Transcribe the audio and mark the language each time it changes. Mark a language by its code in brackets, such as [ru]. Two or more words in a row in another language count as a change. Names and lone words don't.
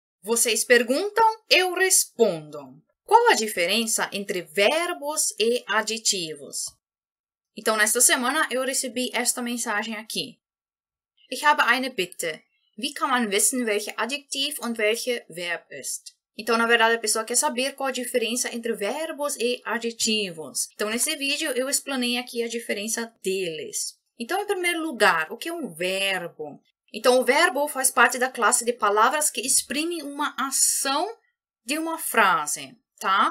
[pt] Vocês perguntam, eu respondo. Qual a diferença entre verbos e adjetivos? Então, nesta semana, eu recebi esta mensagem aqui. [de] Ich habe eine Bitte. Wie kann man wissen, welche Adjektiv und welche Verb ist? [pt] Então, na verdade, a pessoa quer saber qual a diferença entre verbos e adjetivos. Então, nesse vídeo, eu explanei aqui a diferença deles. Então, em primeiro lugar, o que é um verbo? Então, o verbo faz parte da classe de palavras que exprimem uma ação de uma frase, tá?